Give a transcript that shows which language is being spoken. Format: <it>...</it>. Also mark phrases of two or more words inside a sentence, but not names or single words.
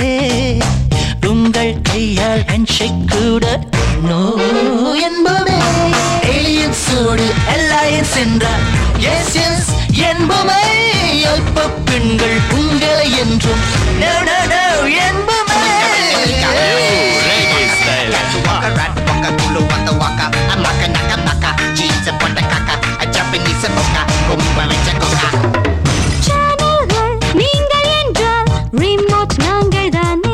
<ta>உங்கள் கையால் ஹேண்ட்ஷேக் கூட நோ என்போமே. ஏலியன்ஸோடு அலையன்ஸ் என்றால்</ta> <en>yes yes</en> <ta>என்போமே. அல்ப பெண்கள் உங்களை என்றும்</ta> <en>no no no</en> <ta>என்போமே. Waka, rat waka, kulu wata waka, I maka naka naka, jeans and pota kaka, I Japanese and mocha, kumwa vecha koka. சேனல்கள் நீங்கள் என்றால் ரிமோட் நாங்கள் தானே.</ta>